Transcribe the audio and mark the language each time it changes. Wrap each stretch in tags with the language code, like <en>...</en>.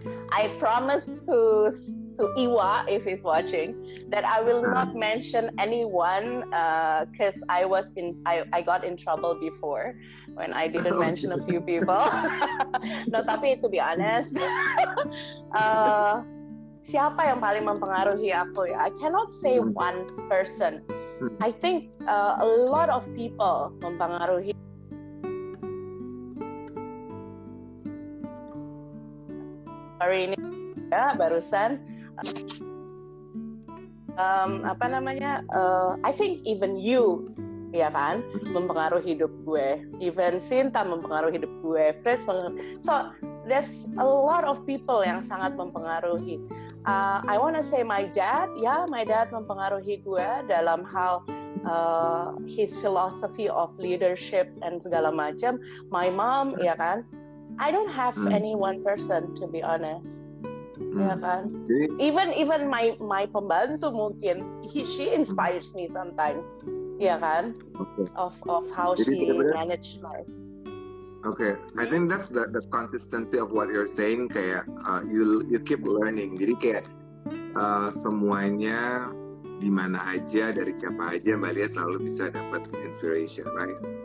<en>I promise to Iwa, if he's watching, that I will not mention anyone because I got in trouble before when I didn't mention a few people.</en> <id>No, tapi</id> <en>to be honest,</en> <id>siapa yang paling mempengaruhi aku ya?</id> <en>I cannot say one person. I think a lot of people mempengaruhi.</en> <id>Hari ini ya barusan.</id> <en>I think even you,</en> <id>ya kan, mempengaruhi hidup gue.</id> <en>Even Sinta</en> <id>mempengaruhi hidup gue.</id> <en>Fritz so there's a lot of people</en> <id>yang sangat mempengaruhi.</id> <en>I wanna say my dad</en> <id>mempengaruhi gue dalam hal</id> <en>his philosophy of leadership and</en> <id>segala macam.</id> <en>My mom,</en> <id>ya kan.</id> <en>I don't have any one person, to be honest.</en> <id>Ya kan?</id> <en>Even my</en> <id>pembantu mungkin</id> <en>she inspires me sometimes. Ya kan? Of how she manage life. Okay, I think that's the consistency of what you're saying. Kayak you keep learning.</en> <id>Jadi kayak semuanya di mana aja, dari siapa aja Mbak Lia selalu bisa dapat inspiration, right?</id>